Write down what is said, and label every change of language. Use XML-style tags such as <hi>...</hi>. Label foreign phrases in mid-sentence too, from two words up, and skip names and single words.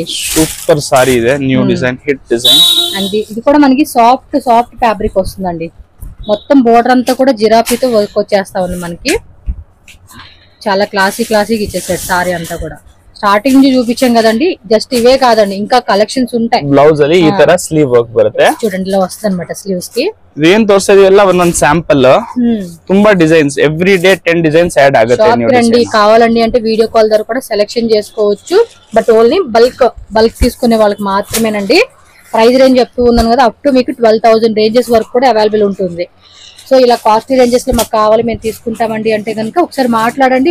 <te>సూపర్ సారీ ಇದೆ.</te> <en>new design, hit design.</en> <te>అండ్ ఇది కూడా మనకి</te> <en>soft fabric</en> <te>వస్తుందండి. మొత్తం బోర్డర్ అంతా కూడా జిరాఫీతో వర్క్ వచ్చేస్తా ఉంది మనకి. చాలా క్లాసిక్ ఇచ్చేసాడు సారీ అంతా కూడా. స్టార్టింగ్ నుంచి చూపించాం కదండి. జస్ట్ ఇవే కాదండి, ఇంకా కలెక్షన్స్ ఉంటాయి.</te> <kn>బ్లౌజ్ ಅಲ್ಲಿ ಈ ತರ</kn> <en>sleeve work</en> <kn>ಬರುತ್ತೆ.</kn> <te>చూడండి ఇలా వస్తుంది అన్నమాట స్లీవ్స్ కి.</te> <kn>ಇದೇನ್ ತೋರಿಸ್ತಾ ಇದೆಲ್ಲ ಒಂದೊಂದು ಸ್ಯಾಂಪಲ್. ತುಂಬಾ ಡಿಸೈನ್ಸ್,</kn> <en>every day 10 designs add</en> <kn>ఆಗುತ್ತೆ.</kn> <te>రండి కావాలండి అంటే</te> <en>video call</en> <te>ద్వారా కూడా సెలెక్షన్ చేసుకోవచ్చు.</te> <en>but only bulk</en> <te>తీసుకునే వాళ్ళకి మాత్రమేనండి.</te> <en>price range</en> <te>చెప్తూ ఉన్నాను కదా,</te> <en>up to</en> <te>మీకు 12,000 రేంజెస్ వరకు కూడా అవైలబుల్ ఉంటుంది. సో ఇలా</te> <en>costly ranges</en> <te>లో మాకు కావాలి, మేము తీసుకుంటామండి అంటే కనుక ఒకసారి మాట్లాడండి.</te>